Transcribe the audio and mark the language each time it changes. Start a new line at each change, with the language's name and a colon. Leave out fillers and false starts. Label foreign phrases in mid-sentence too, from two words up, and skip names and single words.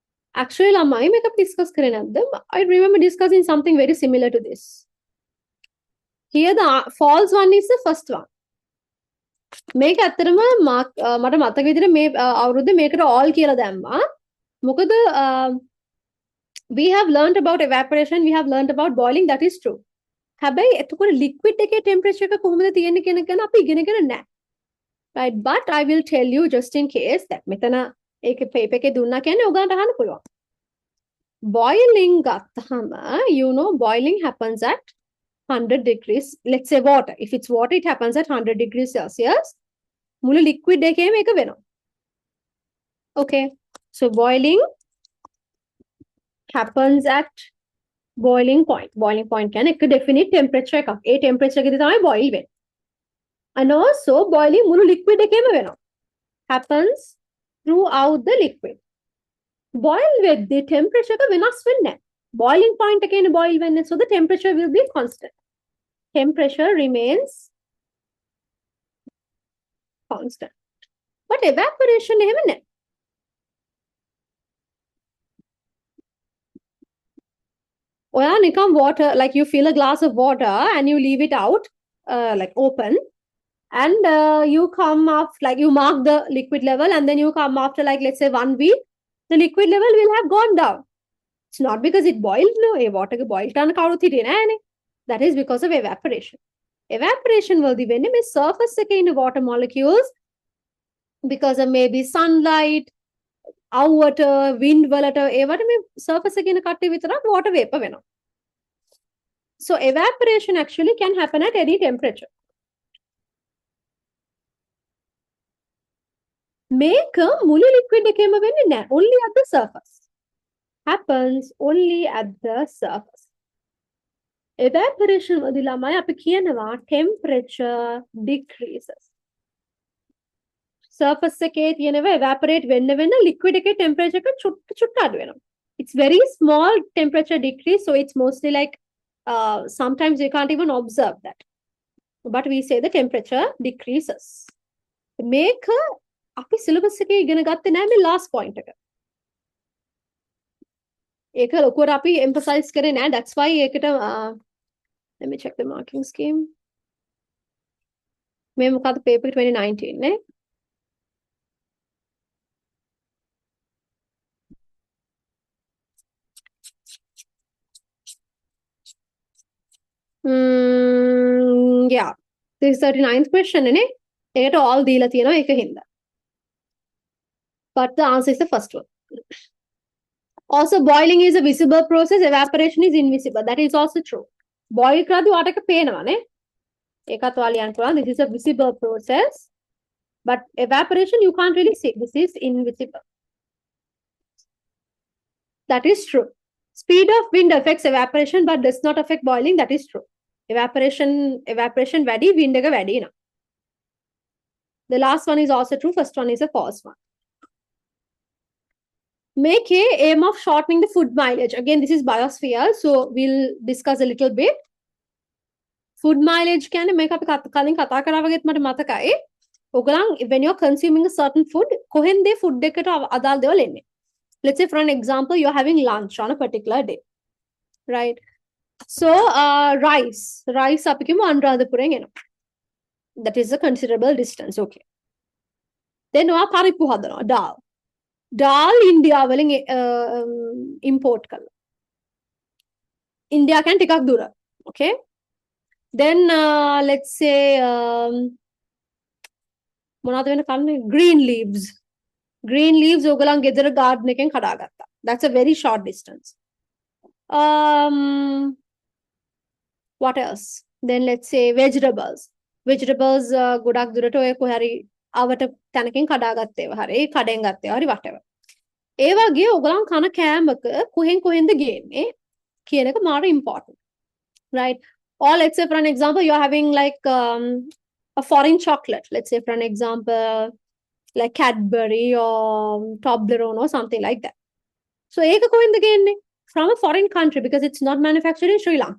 Sinhala: Actually, ළමයි මේක discuss කරේ නැද්ද?
English: I remember discussing something very similar to this. Here the false one is the first one.
Sinhala: මේක ඇත්තටම මට මතක විදිහට මේ අවුරුද්දේ මේකට all කියලා දැම්මා. මොකද
English: we have learned about evaporation, we have learned about boiling, that is true.
Sinhala: හැබැයි එතකොට liquid එකේ temperature එක කොහොමද තියෙන්නේ කියන එක ගැන අපි ඉගෙනගෙන නැහැ.
English: Right, but I will tell you just in case that
Sinhala: මෙතන ඒකේ paper එකේ දුන්නා කියන්නේ ඔයගලන්ට අහන්න පුළුවන්.
English: Boiling ගත්තහම you know boiling happens at 100 degrees. Let's say water. If it's water, it happens at 100 degrees Celsius.
Sinhala: මුළු liquid එකේම ඒක වෙනවා.
English: Okay. So boiling happens at boiling point.
Sinhala: Boiling point කියන්නේ එක
English: definite temperature
Sinhala: එකක්. ඒ temperature එකේදී තමයි boil වෙන්නේ.
English: And also boiling
Sinhala: මුළු liquid එකේම වෙනවා.
English: Happens throughout the liquid. Boil with the temperature
Sinhala: එක වෙනස් වෙන්නේ නැහැ. Boiling point එකේනේ boil වෙන්නේ.
English: So the temperature will be constant. Temperature remains constant. But evaporation
Sinhala: එහෙම නැහැ. ඔයා නිකම්
English: water, like you fill a glass of water and you leave it out like open, and you come up, like you mark the liquid level, and then you come after like let's say 1 week, the liquid level will have gone down. It's not because it boiled, no.
Sinhala: A water ke boil කරන්න කවුරුත් හිටියේ නෑනේ.
English: That is because of evaporation. Evaporation
Sinhala: වලදී වෙන්නේ මේ
English: surface
Sinhala: එකේ ඉන්න
English: water molecules because of maybe sunlight,
Sinhala: අවුවට, wind වලට ඒවට මේ surface එකේ ඉන්න කට්ටිය විතරක්
English: water vapor
Sinhala: වෙනවා.
English: So evaporation actually can happen at any temperature.
Sinhala: මේක මුළු liquid එකේම වෙන්නේ නැහැ.
English: Only at the surface. Happens only at the surface.
Sinhala: Evaporation වලදී ළමයි අපි කියනවා
English: temperature decreases.
Sinhala: Surface එකේ තියෙනවා evaporate වෙන්න liquid එකේ temperature එක චුට්ට අඩු වෙනවා.
English: It's very small temperature decrease, so it's mostly like sometimes you can't even observe that. But we say the temperature decreases.
Sinhala: මේක අපි syllabus එකේ ඉගෙන ගත්තේ නැහැ මේ
English: last point
Sinhala: එක. ඒක ලොකුවට අපි emphasize කරේ නැහැ.
English: That's why ඒකට let me check the marking scheme.
Sinhala: මේ මොකද්ද paper 2019 නේ?
English: Yeah. This is 39th question
Sinhala: නේ. ඒකට all දීලා තියෙනවා ඒක හින්දා.
English: But the answer is the first one. Also, boiling is a visible process. Evaporation is invisible. That is also true.
Sinhala: Boil කරද්දී water එක පේනවා නේ. ඒකත් ඔයාලා ලියන්න පුළුවන්.
English: This is a visible process. But evaporation you can't really see. This is invisible. That is true. Speed of wind affects evaporation but does not affect boiling. That is true.
Sinhala: Evaporation වැඩි, wind එක වැඩි නා.
English: The last one is also true. First one is a false one. Make a aim of shortening the food mileage. Again, this is biosphere, so we'll discuss a little bit. Food mileage
Sinhala: කියන්නේ මේක අපි කලින් කතා කරා වගේත් මට මතකයි.
English: ඔයගලන් when you're consuming a certain food,
Sinhala: කොහෙන්ද food එකට අදාළ දේවල් එන්නේ?
English: Let's say for an example, you're having lunch on a particular day, right? So rice
Sinhala: අපි කියමු අනුරාධපුරෙන් එනවා.
English: That is a considerable distance. Okay. Then
Sinhala: ඔයා පරිප්පු හදනවා, dal India වලින් import කරලා. India can ටිකක් දුර. Okay.
English: Then let's say
Sinhala: මොනවද වෙන කන්නේ?
English: Green leaves
Sinhala: ඔයගලන් ගෙදර garden එකෙන් කඩාගත්තා.
English: That's a very short distance. What else? Then let's say vegetables
Sinhala: ගොඩක් දුරට ඔය කොහේ හරි අවට තැනකින් කඩාගත්තේව හරි කඩෙන් ගත්තේව හරි whatever. ඒ වගේ ඔයගලන් කන කෑමක කොහෙන්ද ගේන්නේ කියන එක මාර important.
English: Right? Or let's say for an example, you're having like a foreign chocolate. Let's say for an example, like Cadbury or Toblerone or something like that.
Sinhala: So ඒක කොහෙන්ද ගේන්නේ?
English: From a foreign country because it's not manufactured in Sri Lanka.